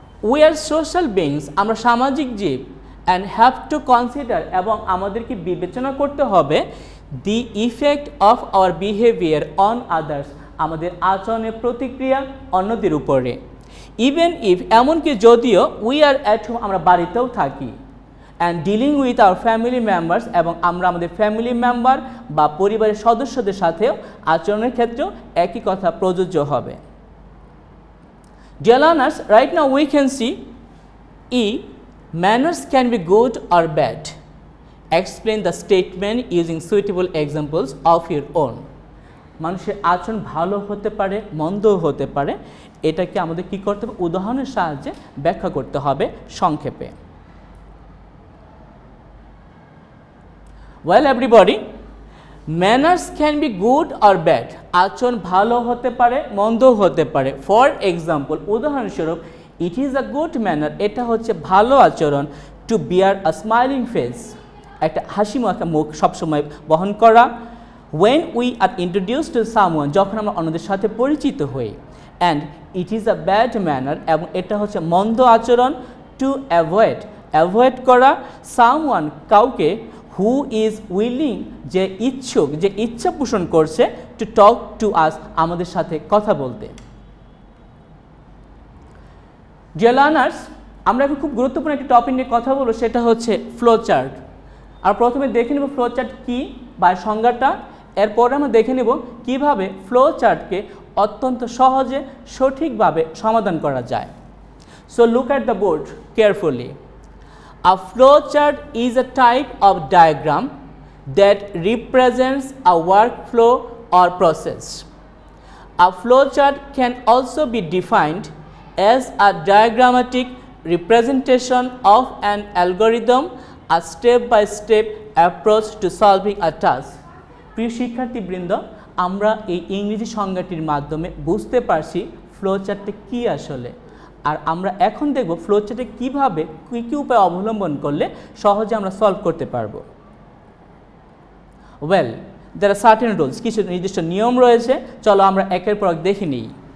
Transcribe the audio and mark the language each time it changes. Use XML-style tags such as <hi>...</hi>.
<en>we are social beings,</en> <bn>আমরা সামাজিক জীব,</bn> <en>and have to consider,</en> <bn>এবং আমাদেরকে বিবেচনা করতে হবে</bn> <en>the effect of our behaviour on others,</en> <bn>আমাদের আচরণের প্রতিক্রিয়া অন্যদের উপরে।</bn> <en>even if,</en> <bn>এমনকি যদিও,</bn> <en>we are at home,</en> <bn>আমরা বাড়িতেও থাকি,</bn> <en>and dealing with our family members,</en> <bn>এবং আমরা আমাদের ফ্যামিলি মেম্বার বা পরিবারের সদস্যদের সাথেও আচরণের ক্ষেত্রেও একই কথা প্রযোজ্য হবে।</bn> <en>Dear learners, right now we can see E. Manners can be good or bad. Explain the statement using suitable examples of your own.</en> <bn>মানুষের আচরণ ভালো হতে পারে, মন্দও হতে পারে, এটাকে আমাদের কি করতে হবে? উদাহরণের সাহায্যে ব্যাখ্যা করতে হবে সংক্ষেপে।</bn> <en>Well everybody, manners can be good or bad.</en> <bn>আচরণ ভালো হতে পারে, মন্দও হতে পারে।</bn> <en>for example, উদাহরণস্বরূপ, it is a good manner,</en> <bn>এটা হচ্ছে ভালো আচরণ,</bn> <en>to bear a smiling face,</en> <bn>একটা হাসি মাখা মুখ সবসময় বহন করা।</bn> <en>when we are introduce to someone,</en> <bn>যখন আমরা অন্যদের সাথে পরিচিত হই।</bn> <en>and it is a bad manner,</en> <bn>এবং এটা হচ্ছে মন্দ আচরণ,</bn> <en>to avoid</en> <bn>করা সামওয়ান, কাউকে,</bn> <en>who is willing,</en> <bn>যে ইচ্ছুক, যে ইচ্ছা পোষণ করছে,</bn> <en>to talk to us,</en> <bn>আমাদের সাথে কথা বলতে। ডিয়ার লার্নার্স, আমরা এখন খুব গুরুত্বপূর্ণ একটি টপিক নিয়ে কথা বলবো, সেটা হচ্ছে ফ্লো চার্ট। আর প্রথমে দেখে নেব ফ্লো চার্ট কী বা সংজ্ঞাটা, এরপরে আমরা দেখে নেব কীভাবে ফ্লো চার্টকে অত্যন্ত সহজে সঠিকভাবে সমাধান করা যায়।</bn> <en>So look at the board carefully. A flowchart is a type of diagram that represents a workflow or process. A flowchart can also be defined as a diagrammatic representation of an algorithm, a step-by-step approach to solving a task.</en> <bn>প্রিয় শিক্ষার্থীবৃন্দ, আমরা এই ইংরেজি সংজ্ঞাটির মাধ্যমে বুঝতে পারছি ফ্লোচার্টটা কী আসলে। আর আমরা এখন দেখব ফ্লোচার্টে কীভাবে কী উপায় অবলম্বন করলে সহজে আমরা সলভ করতে পারবো।</bn> <en>well, there are certain rules,</en> <bn>কিছু নির্দিষ্ট নিয়ম রয়েছে, চলো আমরা একের পর এক দেখে নিই।</bn>